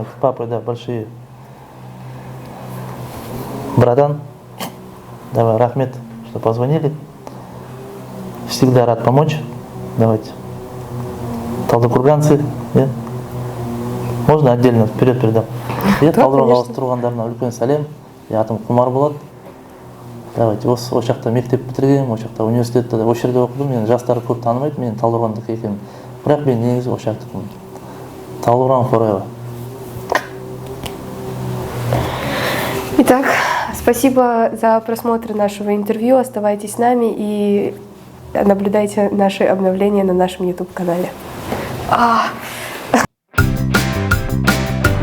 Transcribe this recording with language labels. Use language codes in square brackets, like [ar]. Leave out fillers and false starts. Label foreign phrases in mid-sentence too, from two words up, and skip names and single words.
[ru] папой, да, большие. Братан, давай, рахмет, что позвонили. Всегда рад помочь. Давайте. Талдыкурганцы, иә? Можно отдельно вперед передам. [kk] Иә, Талдықорған қаласы тұрғандарына үлкен сәлем. Атым Құмар болады. Давайте, осы жақта мектеп бітіргенмін, осы жақта университетте осы жерде оқыдым. Мені жастар көп танымайды, мен Талдықорғандық екенмін. Бірақ мен негізі осы жақтықпын. Талдықорған forever. [ru] Итак, спасибо за просмотр нашего интервью. Оставайтесь с нами и наблюдайте наши обновления на нашем YouTube-канале. Де-факто FM.